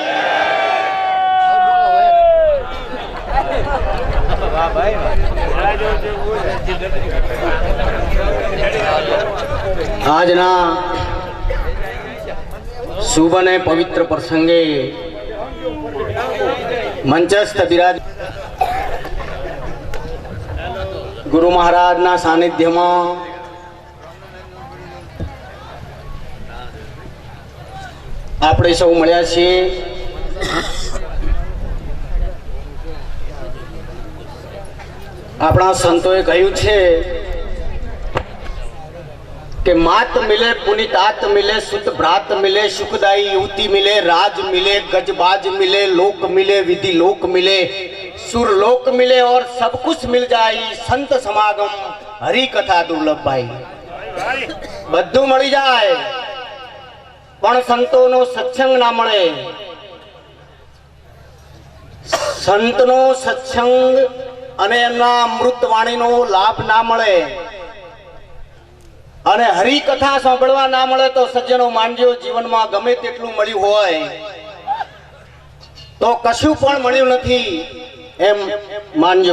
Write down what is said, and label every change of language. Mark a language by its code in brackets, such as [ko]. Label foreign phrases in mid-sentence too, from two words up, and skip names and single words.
[gu] આજના શુભ અને પવિત્ર પ્રસંગે મંચસ્થ બિરાજ ગુરુ મહારાજના સાનિધ્યમાં આપણે સૌ મળ્યા છીએ. આપણા સંતોએ કહ્યું છે કે [hi] मात मिले पुनितात मिले सुत भ्रात मिले सुखदायी युवती मिले राज मिले गजबाज मिले लोक मिले विधि लोक मिले सुर लोक मिले और सब कुछ मिल जाए संत समागम हरि कथा दुर्लभ भाई. [gu] બધું મળી જાય પણ સંતોનો સત્સંગ ના મળે. સંતનો સત્સંગ અને એમના અમૃત વાણીનો લાભ ના મળે અને હરિ કથા સાંભળવા ના મળે તો સજ્જનો માનજો જીવનમાં ગમે તેટલું મળ્યું હોય તો કશું પણ મળ્યું નથી એમ માનજો.